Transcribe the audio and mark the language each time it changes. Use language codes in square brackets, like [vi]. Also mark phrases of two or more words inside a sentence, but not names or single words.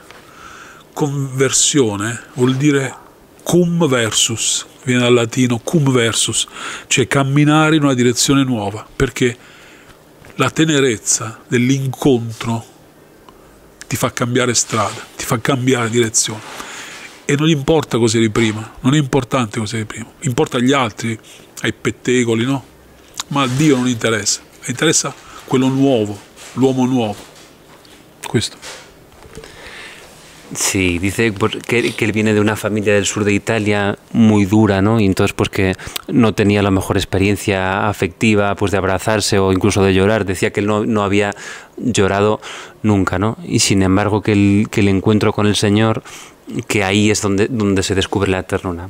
[it] Conversione vuol dire [la] cum versus, [it] viene dal latino [la] cum versus, [it] cioè camminare in una direzione nuova, perché la tenerezza dell'incontro ti fa cambiare strada, ti fa cambiare direzione. E non importa cosa eri prima, non è importante cosa eri prima, importa agli altri, ai pettegoli, no? Ma a Dio non interessa, interessa quello nuovo, l'uomo nuovo. Questo. [es] Sí, dice pues, que él viene de una familia del sur de Italia muy dura, ¿no? Y entonces pues que no tenía la mejor experiencia afectiva, pues de abrazarse o incluso de llorar. Decía que él no había llorado nunca, ¿no? Y sin embargo que el encuentro con el Señor, que ahí es donde se descubre la ternura.